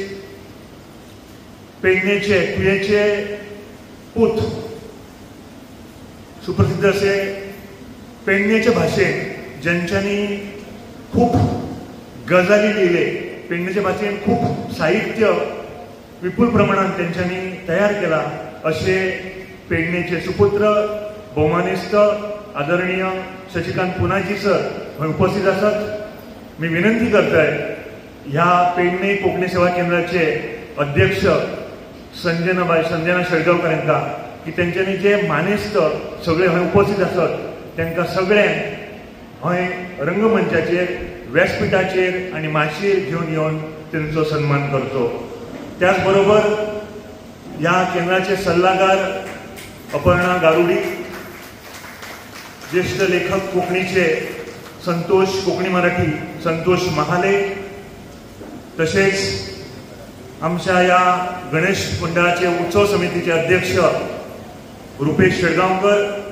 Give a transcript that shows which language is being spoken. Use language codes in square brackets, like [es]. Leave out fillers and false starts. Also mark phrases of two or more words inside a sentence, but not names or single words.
[mr] पेडणेचे तुयेचे पूत सुप्रसिद्ध असे पेडणेचे भाषेत ज्यांच्यानी खूप गजाली लिहिले, पेडणेच्या भाषेत खूप साहित्य विपुल प्रमाणात त्यांच्यानी तयार केला असे पेडणेचे सुपुत्र बहुमानिस्त आदरणीय शशिकांत पुनाजी सर उपस्थित असत. मी विनंती करतोय ह्या पेडणे कोंकणी सेवा केंद्राचे अध्यक्ष संजना शेळगावकर यांना की त्यांच्यानी जे मानेस्त सगळे हय उपस्थित असत त्यांना सगळ्यांक हय रंगमंचाचेर, व्यासपीठाचेर आणि माचयेर घेऊन येऊन त्यांचो सन्मान करतो. त्याचबरोबर या केंद्राचे सल्लागार अपर्णा गारुडी, ज्येष्ठ लेखक कोंकणीचे संतोष कोंकणी मराठी संतोष महाले, तसेच आमच्या या गणेश मंडळाचे उत्सव समितीचे अध्यक्ष रुपेश शेळगांवकर,